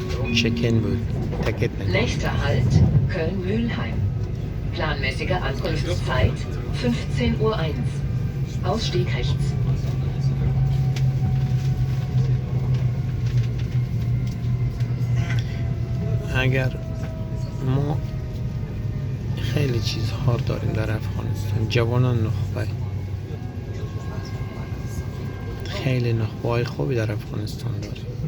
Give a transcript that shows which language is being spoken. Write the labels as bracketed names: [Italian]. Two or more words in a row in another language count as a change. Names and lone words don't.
[Persian] چکن بود تکت نکن. [German] Nächster Halt Köln-Mülheim. Planmäßige Ankunftszeit 15:01 Uhr. Ausstieg rechts. [Persian] اگر ما خیلی چیزها داریم در افغانستان، جوانان نخبه، خیلی نخبه های خوبی در افغانستان داریم،